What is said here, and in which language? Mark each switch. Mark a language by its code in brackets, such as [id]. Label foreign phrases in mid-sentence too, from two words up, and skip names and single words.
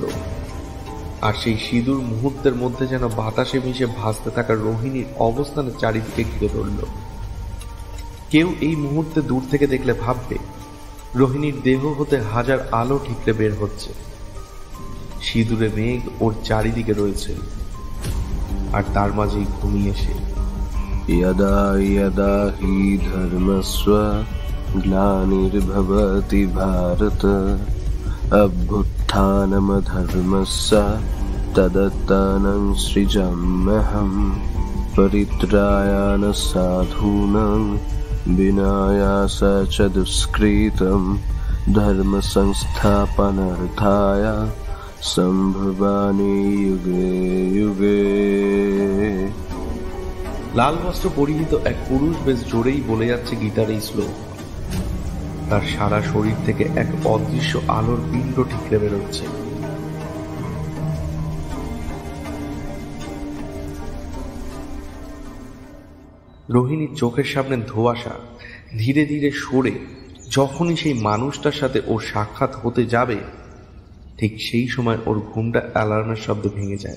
[bn] আর সেই সিঁদুর মুহূর্তের মধ্যে যেন বাতাসে মিশে ভাসতে থাকা রোহিণীর অবস্থানের চারিদিকে ঘিরে ধরল। কেউ এই মুহূর্তে দূর থেকে দেখলে ভাববে রোহিণীর দেহ হতে হাজার আলো ঠিকরে বের হচ্ছে। সিঁদুরে মেঘ ওর চারিদিকে রয়েছে, আর তার মাঝেই ঘুমিয়ে সে। [sa] यदा यदा हि धर्मस्व ग्लानिर्भवति भारत अभ्युत्थानमधर्मस्य तदत्तानं सृजाम्यहं परित्रायाय साधूनां विनाशाय च दुष्कृतं धर्मसंस्थापनार्थाय सम्भवामि युगे युगे। [bn] লাল বস্ত্র পরিহিত এক পুরুষ বেশ জোরেই বলে যাচ্ছে গীতার এই শ্লোক। তার সারা শরীর থেকে এক অদৃশ্য আলোর পিণ্ড ঠিকরে বেরোচ্ছে। রোহিণীর চোখের সামনে ধোঁয়াশা ধীরে ধীরে সরে যখনই সেই মানুষটার সাথে ওর সাক্ষাৎ হতে যাবে, ঠিক সেই সময় ওর ঘুমটা অ্যালার্মের শব্দে ভেঙে যায়।